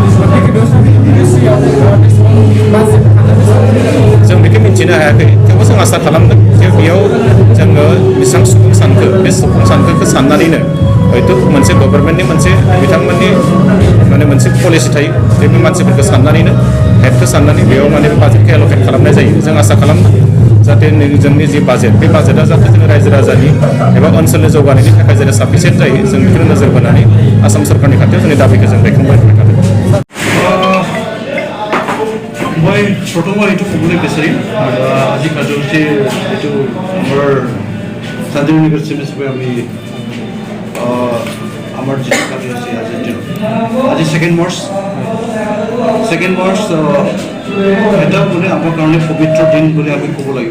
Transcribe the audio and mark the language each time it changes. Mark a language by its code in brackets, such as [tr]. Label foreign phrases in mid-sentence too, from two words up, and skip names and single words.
[brx] जों बेखौ मिन्थिनो हायाखै थेवबो जों आसा खालामदों जे बेयाव जोङो बेसेबां सुबुं सानखो बे सुबुं सानखोखौ साननानैनो हयथ' मोनसे गभर्नमेन्टनि मोनसे बिथांमोननि माने मोनसे पलिसि थायो बे मानसिफोरखौ साननानैनो हेडखौ साननानै बेयाव माने बाजेटखौ एल'केट खालामनाय जायो। जों आसा खालामदों जाहाथे जोंनि जि बाजेट बे बाजेटआ जाहाथे जोंनि रायजो राजानि एबा ओनसोलनि जौगानायनि थाखाय जेरै साफिसियेन्ट जायो जों बेखौनो नोजोर बोनानै आसाम सरकारनि खाथियाव जोंनि दाबिखौ जों दैखांबाय थादों। [as] মই প্ৰথমৰ এইটো ক'বলৈ বিচাৰিম আজি কাৰ্যসূচী এইটো আমাৰ চানজাৰি নগৰ চিমেন্ট হিচাপে আমি আমাৰ যিটো কাৰ্যসূচী আজি [en] second March [as] এটা মানে আমাৰ কাৰণে পবিত্ৰ দিন বুলি আমি ক'ব লাগিব।